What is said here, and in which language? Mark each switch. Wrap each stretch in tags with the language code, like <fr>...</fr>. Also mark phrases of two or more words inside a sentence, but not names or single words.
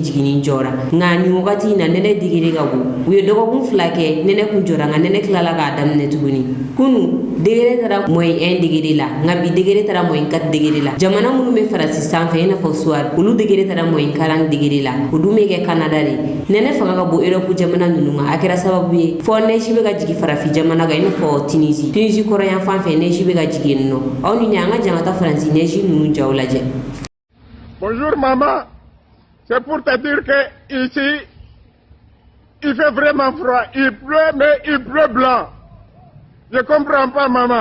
<bm>jiginni jɔra nka nin wagati in na nɛnɛ degere ka bon u ye dɔgɔkun 2 kɛ nɛnɛ kun jɔra nka nɛnɛ tilala k'a daminɛ tuguni kunu degere taara -1 degere la nka bi degere taara -4 degere la jamana minnu bɛ faransi sanfɛ i n'a fɔ Suwadi olu degere taara -40 degere la o dun bɛ kɛ Canada de nɛnɛ fanga ka bon Europe jamana ninnu ma a kɛra sababu ye fɔ neige bɛ ka jigin farafin jamana kan i n'a fɔ Tunisie kɔrɔyan fan fɛ neige bɛ ka jigin yen nɔ aw ni an ka jan ka taa faransi neige ninnu jaw lajɛ.</bm> <fr>Bonjour maman, c'est pour te dire que ici Il fait vraiment froid. Il pleut, mais il pleut blanc. Je comprends pas, maman.</fr>